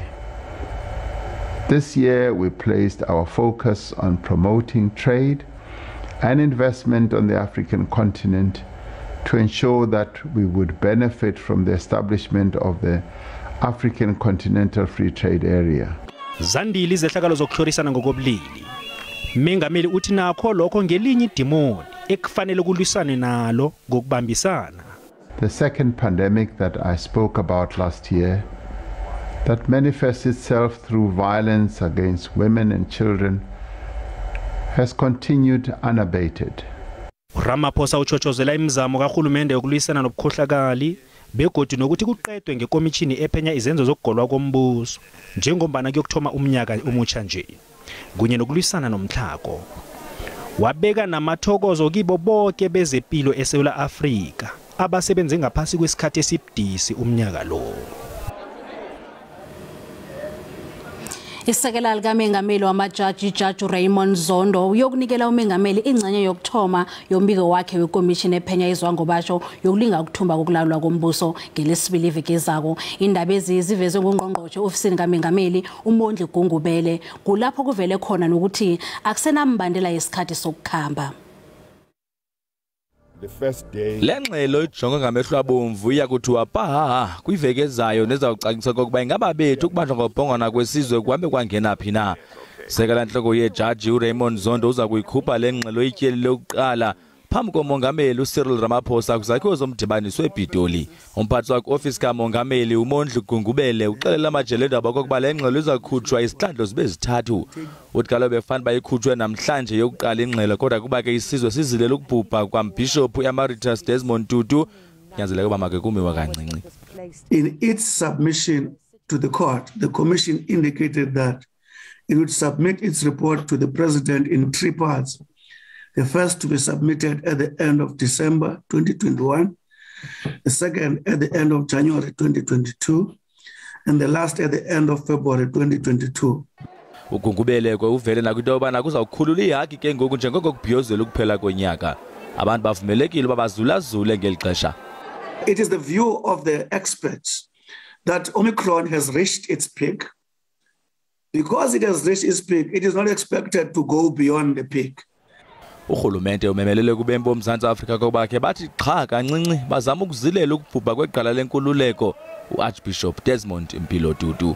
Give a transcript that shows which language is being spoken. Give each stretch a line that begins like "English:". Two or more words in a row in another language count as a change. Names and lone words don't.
English: This year we placed our focus on promoting trade and investment on the African continent to ensure that we would benefit from the establishment of the African Continental Free Trade Area.
South Ndebele: Zandile izehlakalo zokuhlorisana ngokobulili. Mengameli uthi nakho lokho ngelinye idimoni ekufanele kulwisane nalo ngokubambisana.
English: The second pandemic that I spoke about last year that manifests itself through violence against women and children has continued unabated.
South Ndebele: Ramaphosa uchochozela imizamo kahulumende yokulwisana nobukhohlakali begodu nokuthi kuqedwe ngekomishini ephenya izenzo zokugolwa kombuso njengombana kuyokuthoma umnyaka omutsha nje kunye nokulwisana nomtlhago. Wabeka namathokozo kibo bonke bezempilo eSouth Africa abasebenze ngaphasi kwesikhathi esibudisi umnyaka lo. Isekela likaMengameli wamajaji Judge Raymond Zondo uyokunikela uMengameli ingcenye yokuthoma yombiko wakhe wekomishini ephenya izwangobasho yokulinga ukuthumba kokulalwa kombuso ngelesibili iveke ezako. Indaba ezivezwe ngungqongqoshe ofisini kaMengameli uMondli Gungubele kulapho kuvele khona nokuthi akusenambandela yesikhathi sokukhamba.
Xhosa: Lengxelo ijonga ngamehlo abomvu iyakuthiwa paha kwiveke ezayo nezawucacisa kokuba ingaba bethu ukubanjwa ngobhongwana kwesizwe kuhambe kwangena phi na. Sekela nhloko yejaji uRaymond Zondo uza kuyikhupha lengxelo ityeli lokuqala phambi komongameli uCyril Ramaphosa kuzakhiwo zomdibaniso ePitoli. Umphathi wakhe office kamongameli uMondli Gungubele uxelela amajele endaba kokuba lengxelo izakhutshwa isihlandlo zibe zithathu. Uthi kaloku befana bayikhutshwe namhlanje yokuqala ingxelo kodwa kuba ke isizwe sizilela ukubhubha kwaMbishop Emeritus Desmond Tutu nyanzeleke uba make kumiwa kancinci.
English: In its submission to the court, the commission indicated that it would submit its report to the president in three parts. The first to be submitted at the end of December 2021, the second at the end of January 2022, and the last at the end of February 2022.
Xhosa: Ugungubele uvele nakwinto yobana kuzawukhulula ihaki ke ngoku njengoko kubhiyozela ukuphela konyaka. Abantu bavumelekile uba bazulazule ngeli xesha.
English: It is the view of the experts that Omicron has reached its peak. Because it has reached its peak, it is not expected to go beyond the peak.
Xhosa: Urhulumente umemelele kubembo uMzantsi Afrika kokuba ke bathi qha kancinci bazama ukuzilela ukubhubha kweqala lenkululeko uArchbishop Desmond Mpilo Tutu.